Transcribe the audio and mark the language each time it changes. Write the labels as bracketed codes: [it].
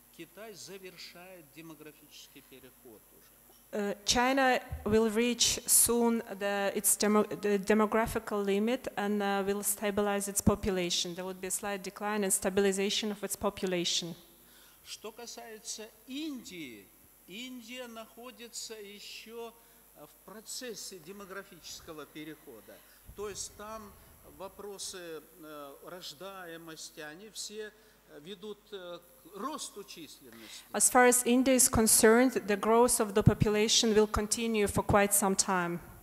[ru] Китай завершает демографический переход уже. [en] China will reach soon its demographical limit and will stabilize its population. There would be a slight decline and stabilization of its population. [ru] Что касается Индии, Индия находится еще в процессе демографического перехода. То есть там вопросы рождаемости, они все ведут к росту численности. [en] As far as India is concerned, the growth of the population will continue for quite some time.